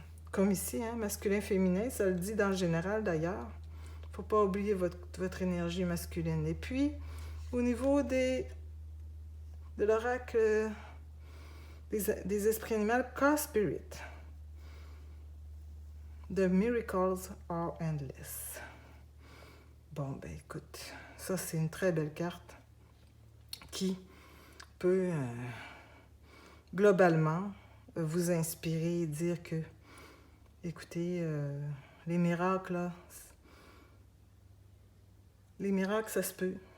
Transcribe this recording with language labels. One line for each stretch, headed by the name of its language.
French: comme ici, hein, masculin-féminin, ça le dit dans le général, d'ailleurs. Faut pas oublier votre énergie masculine. Et puis, au niveau de l'oracle des esprits animaux, Car Spirit.
English: The miracles are endless.
French: Bon, ben écoute, ça c'est une très belle carte qui peut globalement vous inspirer et dire que, écoutez, les miracles, là, les miracles, ça se peut.